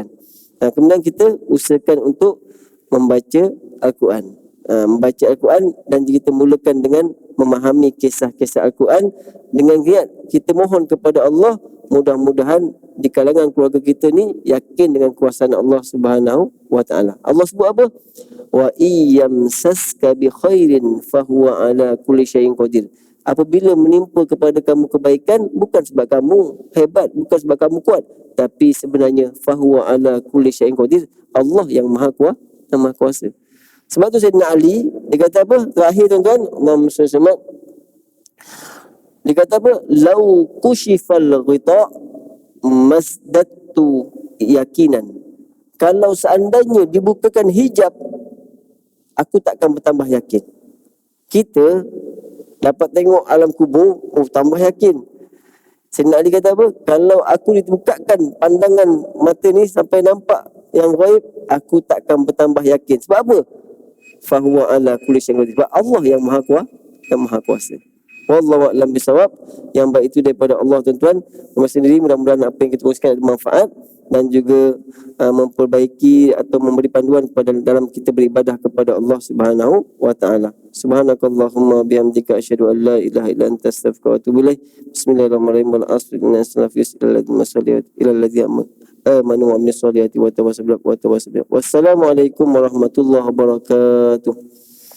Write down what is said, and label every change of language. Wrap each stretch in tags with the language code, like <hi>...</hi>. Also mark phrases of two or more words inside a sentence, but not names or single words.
<ms>Kemudian kita usahakan untuk membaca Al-Quran. Membaca Al-Quran dan kita mulakan dengan memahami kisah-kisah Al-Quran dengan niat kita mohon kepada Allah, mudah-mudahan di kalangan keluarga kita ni yakin dengan kuasaan Allah</ms> <ar>سبحانه وتعالى.</ar> <ms>Allah sebut apa?</ms> <ar>وإن يمسسك بخير فهو على كل شيء قدير.</ar> <ms>Apabila menimpa kepada kamu kebaikan, bukan sebab kamu hebat, bukan sebab kamu kuat, tapi sebenarnya</ms> <ar>فهو على كل شيء قدير.</ar> <ms>Allah yang maha kuasa. Sebab tu Sayyidina Ali, dia kata apa? Terakhir tuan-tuan, Imam Muhammad, dia kata apa?</ms> <ar>لو كشف الغطاء ما ازددت يقينا.</ar> <ms>Kalau seandainya dibukakan hijab, aku takkan bertambah yakin. Kita dapat tengok alam kubur, tambah yakin. Sayyidina Ali kata apa? Kalau aku dibukakan pandangan mata ni sampai nampak yang ghaib, aku takkan bertambah yakin. Sebab apa?</ms> <ar>فهو على كل شيء قدير.</ar> <ms>Sebab Allah yang maha kuasa.</ms> <ar>والله أعلم بالصواب.</ar> <ms>Yang baik itu daripada Allah tuan-tuan. Sendiri mudah-mudahan apa yang kita kongsikan ada manfaat dan juga memperbaiki atau memberi panduan kepada dalam kita beribadah kepada Allah</ms> <ar>سبحانه وتعالى. سبحانك اللهم وبحمدك أشهد أن لا إله إلا أنت أستغفرك وأتوب إليك. بسم الله الرحمن الرحيم والعصر إن سلفس إلى الذين آمنوا وعملوا الصالحات وتواصوا بالحق وتواصوا ب. والسلام عليكم ورحمة الله وبركاته.</ar>